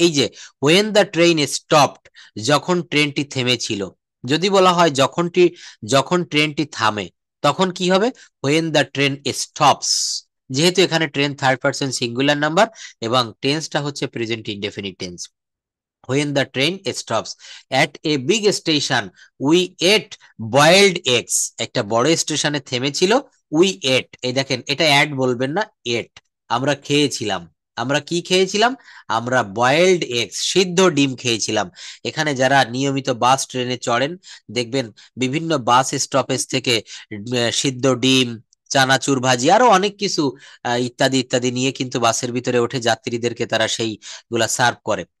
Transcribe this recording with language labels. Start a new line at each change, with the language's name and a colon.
Bangla: এই যে
English: when the train stopped,
Bangla: যখন ট্রেনটি থেমেছিল। যদি বলা হয় যখন ট্রেনটি থামে, তখন কি হবে?
English: When the train stops.
Bangla: যেহেতু এখানে train third person singular number এবং টেন্সটা হচ্ছে present indefinite tense.
English: when the train stops at a big station we ate boiled eggs,
Bangla: একটা বড় স্টেশনে থেমেছিল,
English: we ate,
Bangla: এই দেখেন এটা অ্যাড বলবেন না,
English: ate,
Bangla: আমরা খেয়েছিলাম। আমরা কি খেয়েছিলাম? আমরা বয়েলড এগস, সিদ্ধ ডিম খেয়েছিলাম। এখানে যারা নিয়মিত বাস ট্রেনে চড়েন দেখবেন বিভিন্ন বাস স্টপেজ থেকে সিদ্ধ ডিম, চানাচুর ভাজি, আরো অনেক কিছু ইত্যাদি ইত্যাদি নিয়ে কিন্তু বাসের ভিতরে ওঠে যাত্রীদেরকে তারা সেইগুলা সার্ভ করে।